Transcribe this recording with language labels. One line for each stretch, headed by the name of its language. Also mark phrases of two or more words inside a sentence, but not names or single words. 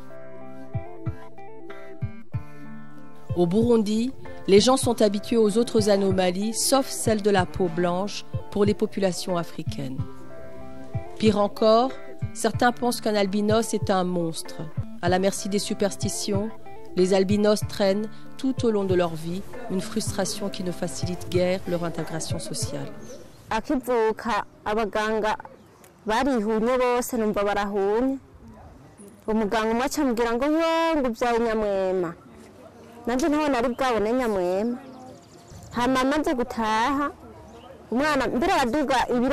French: Au Burundi, les gens sont habitués aux autres anomalies, sauf celle de la peau blanche pour les populations africaines. Pire encore, certains pensent qu'un albinos est un monstre. À la merci des superstitions, les albinos traînent tout au long de leur vie une frustration qui ne facilite guère leur intégration sociale.
Rundi: Akivuka abaganga barihunye bose numva barahunye umuganga umwe acambwira ngo yo ngubyaye nyamwema nanje ntaho nari bwabone nyamwema hama amaze gutaha umwana mbere araduga ibiro